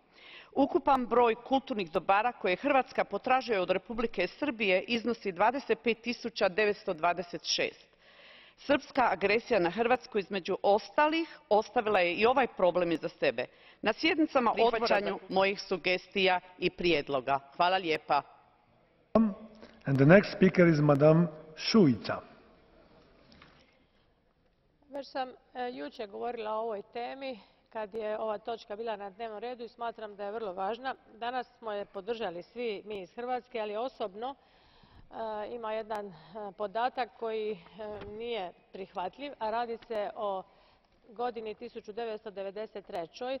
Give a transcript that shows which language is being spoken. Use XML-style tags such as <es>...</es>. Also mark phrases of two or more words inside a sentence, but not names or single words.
<hr>Ukupan broj kulturnih dobara koje Hrvatska potražuje od Republike Srbije iznosi 25.926. Srpska agresija na Hrvatsku između ostalih ostavila je i ovaj problem iza sebe. Na sjednicama odvaćanju mojih sugestija i prijedloga. Hvala lijepa.</hr> <en>And the next speaker is Madam Šuica.</en> <hr>Već sam jučer govorila o ovoj temi kad je ova točka bila na dnevnom redu i smatram da je vrlo važna. Danas smo je podržali svi mi iz Hrvatske, ali osobno ima jedan podatak koji nije prihvatljiv, a radi se o godini 1993.</hr>